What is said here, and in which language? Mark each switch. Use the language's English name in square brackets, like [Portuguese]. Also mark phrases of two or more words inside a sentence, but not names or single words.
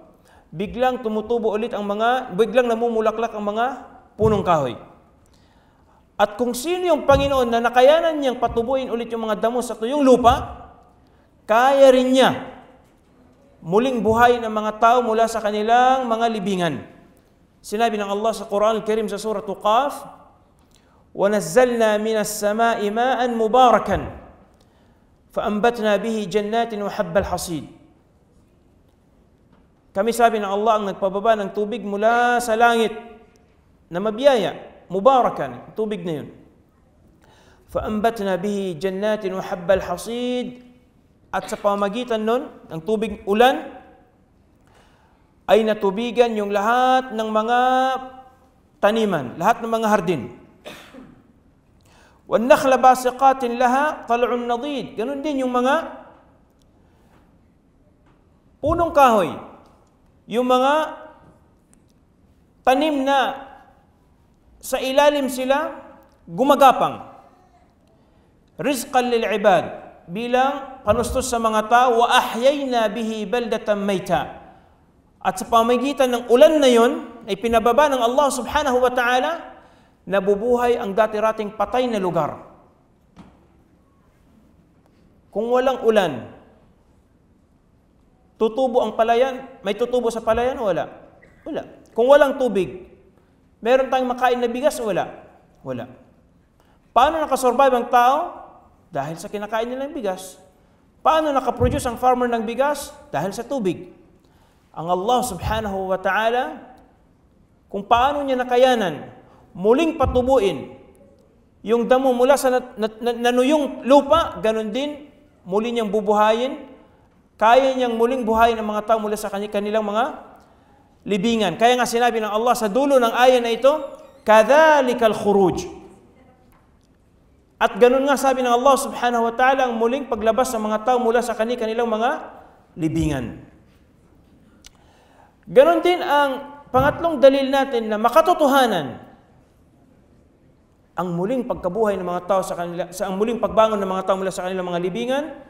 [Filipino] Biglang tumutubo ulit biglang namumulaklak ang mga punong kahoy. At kung sino yung Panginoon na nakayanan niyang patubuin ulit yung mga damo sa tuyong lupa, kaya rin niya muling buhayin ang mga tao mula sa kanilang mga libingan. Sinabi ng Allah sa Quran Al-Karim sa Surah Qaf, [Arabic] وَنَزَّلْنَا مِنَ السَّمَاءِ مَاءً مُبَارَكًا فَأَنْبَتْنَا بِهِ جَنَّاتٍ وَحَبَّ الْحَصِيدِ. [Filipino] Kami, sabi ng Allah, ang nagpababa ng tubig mula sa langit na mabiyaya, mubarakan, tubig na yun. [Arabic] فَأَنْبَتْنَا بِهِ جَنَّاتٍ وَحَبَّ الْحَصِيدِ. [Filipino] At sa pamamagitan nun, ng tubig ulan, ay natubigan yung lahat ng mga taniman, lahat ng mga hardin. [Arabic] وَالنَّخْلَ بَاسِقَاتٍ لَهَا طَلْعٌ نَضِيدٌ. [Filipino] Ganun din yung mga punong kahoy, yung mga tanim na sa ilalim sila gumagapang. [Arabic] رزقا للعباد, [Filipino] bilang panustos sa mga tao, [Arabic] وأحيينا به بلدة ميتا. [Filipino] At sa pamamagitan ng ulan na yon ay pinababa ng Allah [Arabic] سبحانه وتعالى, [Filipino] nabubuhay ang dati-rating patay na lugar. Kung walang ulan, tutubo ang palayan? May tutubo sa palayan o wala? Wala. Kung walang tubig, meron tayong makain na bigas o wala? Wala. Paano nakasurvive ang tao? Dahil sa kinakain nilang bigas. Paano nakaproduce ang farmer ng bigas? Dahil sa tubig. Ang Allah [Arabic] سبحانه وتعالى, [Filipino] kung paano niya nakayanan muling patubuin yung damo mula sa nanuyong lupa, ganun din muli niyang bubuhayin. Kaya niyang muling buhayin ang mga tao mula sa kanilang mga libingan. Kaya nga sinabi ng Allah sa dulo ng aya na ito, [Arabic] كذلك الخروج. [Filipino] At ganun nga sabi ng Allah [Arabic] سبحانه وتعالى [Filipino] ang muling paglabas ng mga tao mula sa kanilang mga libingan. Ganun din ang pangatlong dalil natin na makatotohanan ang muling pagkabuhay ng mga tao ang muling pagbangon ng mga tao mula sa kanilang mga libingan.